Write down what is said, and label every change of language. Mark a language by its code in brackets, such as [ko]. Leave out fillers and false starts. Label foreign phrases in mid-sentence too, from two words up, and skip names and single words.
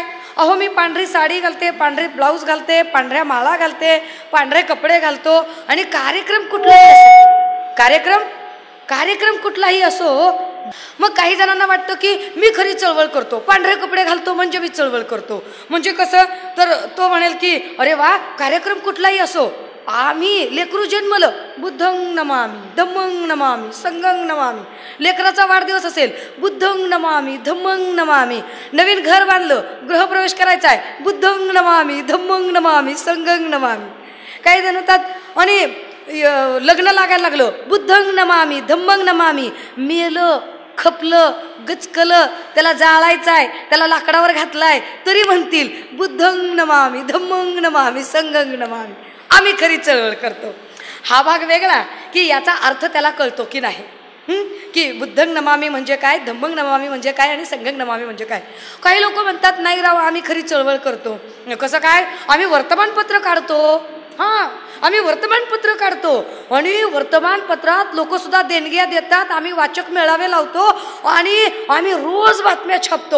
[mr] अहो, मी पांढरी साडी घालते, पांढरी ब्लाऊज घालते, पांढऱ्या माळा घालते, पांढरे कपडे घालतो आणि कार्यक्रम कुठलाही असो, कार्यक्रम कुठलाही असो, मग काही जणांना वाटतं की मी खरी चळवळ करतो, पांढरे कपडे घालतो म्हणजे मी चळवळ करतो. म्हणजे कसं? तर तो म्हणेल की अरे वा, कार्यक्रम कुठलाही असो, आम्ही लेकरू जन्मलं, [pi] बुद्धं नमामि, धम्मं नमामि, संघं नमामि. [mr] लेकराचा वाढदिवस असेल, [pi] बुद्धं नमामि, धम्मं नमामि. [mr] नवीन घर बांधलं, गृहप्रवेश करायचा आहे, [pi] बुद्धं नमामि, धम्मं नमामि, संघं नमामि. [mr] काही जण म्हणतात आणि लग्न लागायला लागलं, [pi] बुद्धं नमामि, धम्मं नमामि. [mr] मेलं, खपलं, गचकलं, त्याला जाळायचं आहे, त्याला लाकडावर घातलाय, तरी म्हणतील [pi] बुद्धं नमामि, धम्मं नमामि, संघं नमामि. [mr] आम्ही खरी चळवळ करतो. हा भाग वेगळा की याचा अर्थ त्याला कळतो की नाही, की [pi] बुद्धं नमामि [mr] म्हणजे काय, [pi] धम्मं नमामि [mr] म्हणजे काय आणि [pi] संघं नमामि [mr] म्हणजे काय. काही लोक म्हणतात नाही राव, आम्ही खरी चळवळ करतो. कसं काय? आम्ही वर्तमानपत्र काढतो. आम्ही वर्तमानपत्र काढतो आणि वर्तमानपत्रात लोकसुद्धा देणग्या देतात, आम्ही वाचक मेळावे लावतो आणि आम्ही रोज बातम्या छापतो.